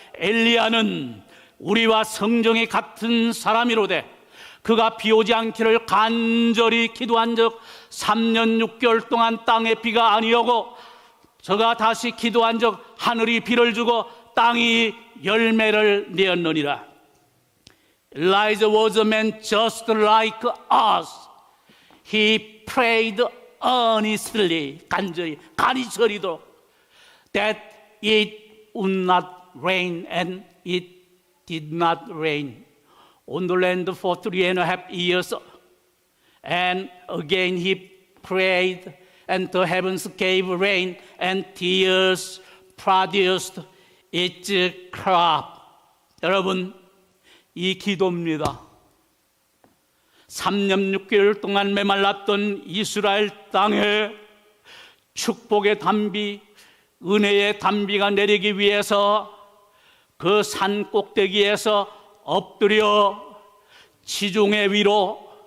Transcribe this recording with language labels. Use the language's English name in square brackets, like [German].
[Korean] 엘리야는 우리와 성정이 같은 사람이로되 그가 비 오지 않기를 간절히 기도한 적 3년 6개월 동안 땅에 비가 아니오고, 저가 다시 기도한 적 하늘이 비를 주고 땅이 열매를 내었느니라. [English] Elijah was a man just like us. He prayed earnestly, [Korean] 간절히 저리도록, [English] that it would not rain, and it did not rain on the land for 3.5 years. And again he prayed, and the heavens gave rain, and tears produced its crop. [Korean] 여러분, 이 기도입니다. 3년 6개월 동안 메말랐던 이스라엘 땅에 축복의 단비, 은혜의 단비가 내리기 위해서 그 산 꼭대기에서 엎드려 지중해 위로